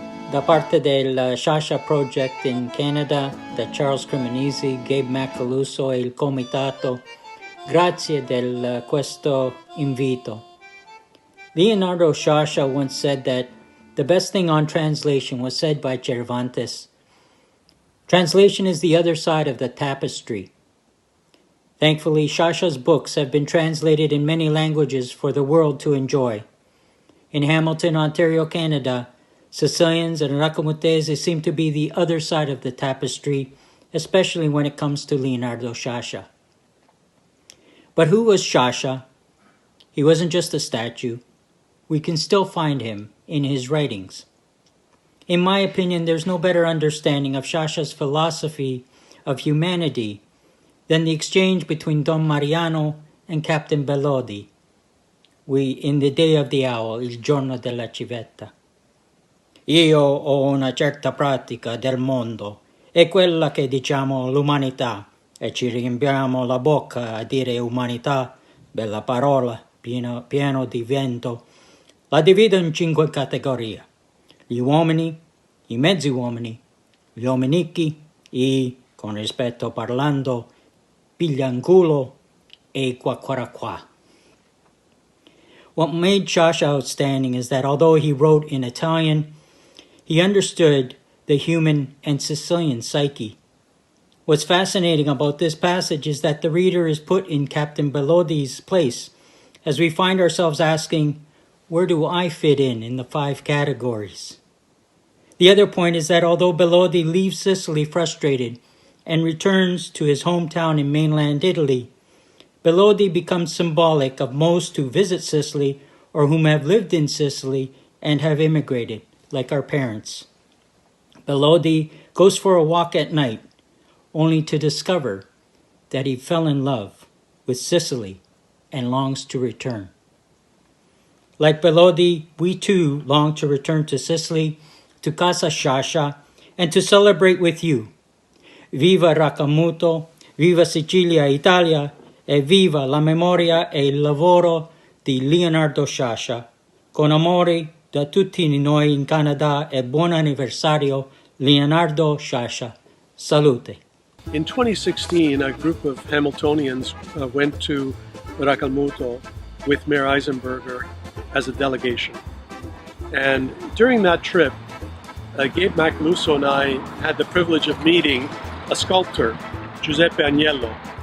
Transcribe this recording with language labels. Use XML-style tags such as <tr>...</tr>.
<it>Da parte del Sciascia Project in Canada, da Charles Cremonesi, Gabe Macaluso e il comitato, grazie del questo invito.</it> <en>Leonardo Sciascia once said that the best thing on translation was said by Cervantes. Translation is the other side of the tapestry. Thankfully, Sciascia's books have been translated in many languages for the world to enjoy. In Hamilton, Ontario, Canada, Sicilians and Racalmutese seem to be the other side of the tapestry, especially when it comes to Leonardo Sciascia. But who was Sciascia? He wasn't just a statue. We can still find him in his writings. In my opinion, there's no better understanding of Sciascia's philosophy of humanity than the exchange between Don Mariano and Captain Bellodi, in the Day of the Owl, il giorno della civetta.</en> <it>Io ho una certa pratica del mondo, è quella che diciamo l'umanità, e ci riempiamo la bocca a dire umanità, bella parola, pieno di vento. La divido in 5 categorie: gli uomini, i mezzi uomini, gli uominichi, i, con rispetto parlando, piglianculo e i qua.</it> <en>What made Sciascia outstanding is that although he wrote in Italian, he understood the human and Sicilian psyche. What's fascinating about this passage is that the reader is put in Captain Bellodi's place, as we find ourselves asking, where do I fit in the 5 categories? The other point is that although Bellodi leaves Sicily frustrated and returns to his hometown in mainland Italy, Bellodi becomes symbolic of most who visit Sicily or whom have lived in Sicily and have immigrated, like our parents. Bellodi goes for a walk at night, only to discover that he fell in love with Sicily and longs to return. Like Bellodi, we too long to return to Sicily, to Casa Sciascia, and to celebrate with you.</en> <it>Viva Racalmuto, viva Sicilia, Italia, e viva la memoria e il lavoro di Leonardo Sciascia. Con amore da tutti noi in Canada e buon anniversario, Leonardo Sciascia. Salute.</it> <en>In 2016, a group of Hamiltonians went to Racalmuto with Mayor Eisenberger as a delegation. And during that trip, Gabe Macaluso and I had the privilege of meeting a sculptor, Giuseppe Agnello.</en>